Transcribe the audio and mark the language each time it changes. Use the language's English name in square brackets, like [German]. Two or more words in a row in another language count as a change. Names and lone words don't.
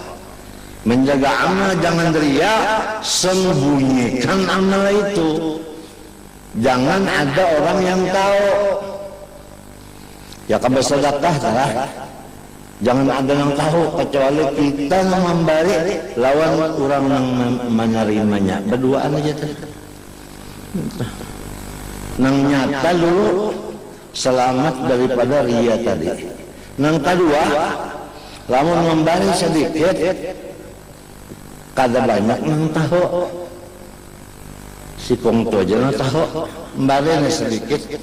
[Indonesian] Menjaga amal jangan riya, sembunyikan amal itu. Jangan ada orang yang tahu. Ya kamu sedekah lah. [Banjar] Jangan ada yang tahu kecuali kita memberi lawan orang yang menerimanya. Berduaan aja tuh. Nang nyata dulu selamat daripada ria tadi. Nang kedua, lamun memberi sedikit kada banyak nang tahu. Si kongto aja nang tahu memberi sedikit.